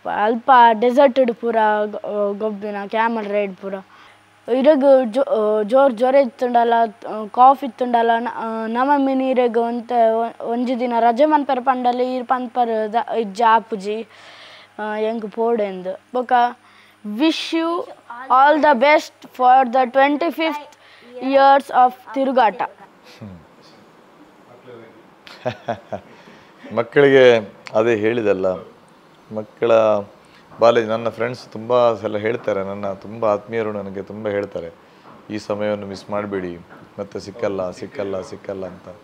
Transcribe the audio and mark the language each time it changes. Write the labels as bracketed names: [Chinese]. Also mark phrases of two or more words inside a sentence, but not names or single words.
[Tulu] ಅಲ್ಪ ಡೆಸರ್ಟೆಡ್ ಪೂರ ಗೊಬ್ಬಿನ [English] camel ride [Tulu] ಪೂರ ಇರಗು ಜ್ವರ ಇತ್ತುಂಡಲ್ಲ, ಕಾಫ್ ಇತ್ತುಂಡಲ್ಲ. ನಮ್ಮ ಮಿನಿರೆಗ್ ಒಂಜಿ ದಿನ ರಜೆ ಮನ್ಪರ ಪಂಡಲ್ಲಿ ಇರ್ ಪನ್ಪರ್ ಇಜ್ಜ ಆಪುಜಿ ಎಂಕ್ ಪೋಡೆಂದು. [English] ಬೊಕ wish you all the best for the 25th years of ತಿರುಗಾಟ. [Kannada] ಮಕ್ಕಳಿಗೆ ಅದೇ ಹೇಳಿದಲ್ಲ, ಮಕ್ಕಳ ಬಾಲ್ಯ. ನನ್ನ ಫ್ರೆಂಡ್ಸ್ ತುಂಬ ಸಲ ಹೇಳ್ತಾರೆ, ನನ್ನ ತುಂಬ ಆತ್ಮೀಯರು ನನಗೆ ತುಂಬ ಹೇಳ್ತಾರೆ, ಈ ಸಮಯವನ್ನು ಮಿಸ್ ಮಾಡಬೇಡಿ, ಮತ್ತೆ ಸಿಕ್ಕಲ್ಲ ಅಂತ.